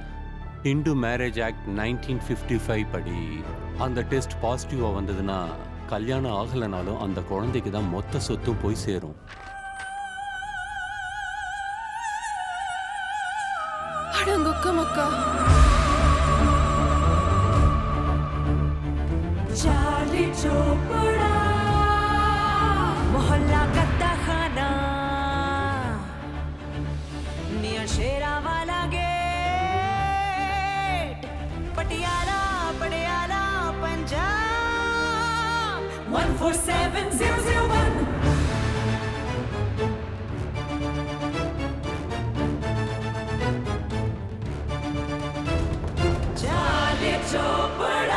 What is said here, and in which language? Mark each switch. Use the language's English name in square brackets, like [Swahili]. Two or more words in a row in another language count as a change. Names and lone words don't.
[Tamil] இந்து மேரேஜ் ஆக்ட் 1955 படி அந்த டெஸ்ட் பாசிட்டிவா வந்ததுன்னா கல்யாணம் ஆகலைனாலும் அந்த குழந்தைக்கு தான் மொத்த சொத்தும் போய் சேரும். அடங்கொக்க மக்கா. [Hindi] चार्ली चोपड़ा मोहल्ला कत्ता खाना नियर शेरा वाला गेट पटियाला पटियाला पंजाब 147001 चार्ली चोपड़ा